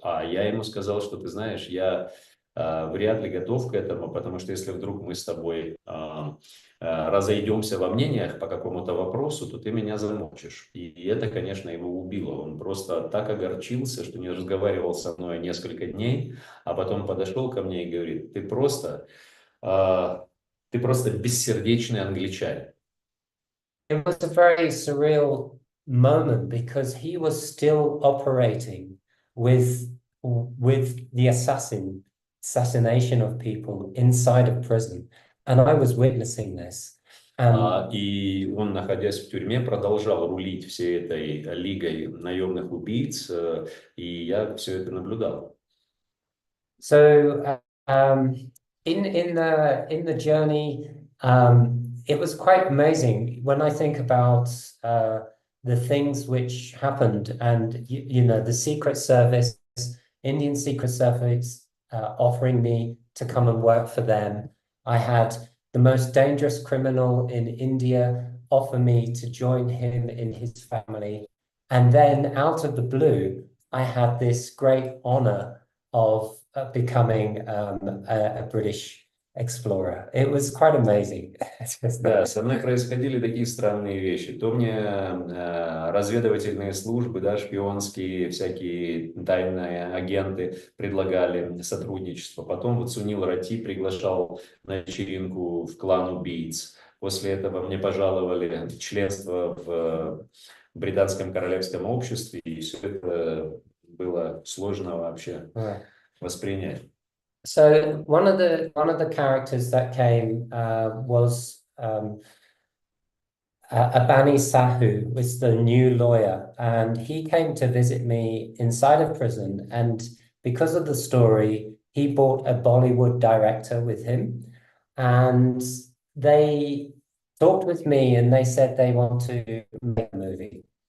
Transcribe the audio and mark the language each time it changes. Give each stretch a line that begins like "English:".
Russian: А я ему сказал, что ты знаешь, я вряд ли готов к этому, потому что если вдруг мы с тобой разойдемся во мнениях по какому-то вопросу, то ты меня замочишь. И это, конечно, его убило. Он просто так огорчился, что не разговаривал со мной несколько дней, а потом подошел ко мне и говорит, ты просто бессердечный англичанин.
English: It was a very surreal moment because he was still operating with the assassination of people inside of prison. And I was witnessing this.
Russian: И он, находясь в тюрьме, продолжал рулить всей этой лигой наемных убийц, и я все это наблюдал.
English: So in the journey, it was quite amazing when I think about the things which happened, and you know, the Secret Service, Indian Secret Service, offering me to come and work for them. I had the most dangerous criminal in India offer me to join him in his family. And then out of the blue, I had this great honor of becoming a British explorer. It was quite amazing.
Russian: Да, со мной происходили такие странные вещи. То мне разведывательные службы, да, шпионские, всякие тайные агенты предлагали сотрудничество. Потом вот Сунил Рати приглашал на вечеринку в клан убийц. После этого мне пожаловали членство в британском королевском обществе, и все это было сложно вообще воспринять.
English: So one of the characters that came was Abani Sahu, was the new lawyer, and he came to visit me inside of prison. And because of the story, he brought a Bollywood director with him, and they talked with me, and they said they want to make a movie.